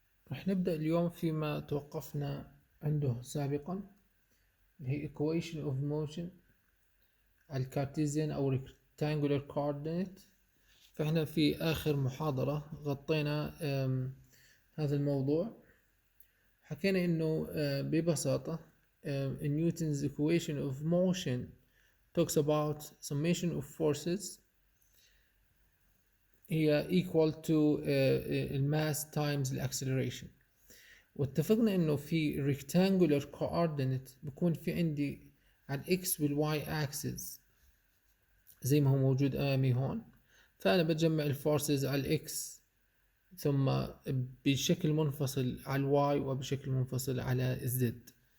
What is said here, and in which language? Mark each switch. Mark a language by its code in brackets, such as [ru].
[ar] راح نبدأ اليوم فيما توقفنا عنده سابقا، اللي هي equation of motion على الكارتيزيان أو rectangular coordinate. فإحنا في آخر محاضرة غطينا هذا الموضوع. حكينا إنه ببساطة [en] Newton's equation of motion talks about summation of forces [ar] هي equal to mass times acceleration. واتفقنا انه في rectangular coordinate بكون في عندي على الاكس والواي اكسس زي ما هو موجود امامي هون. فانا بجمع الفورسز على الاكس ثم بشكل منفصل على الواي وبشكل منفصل على الزد.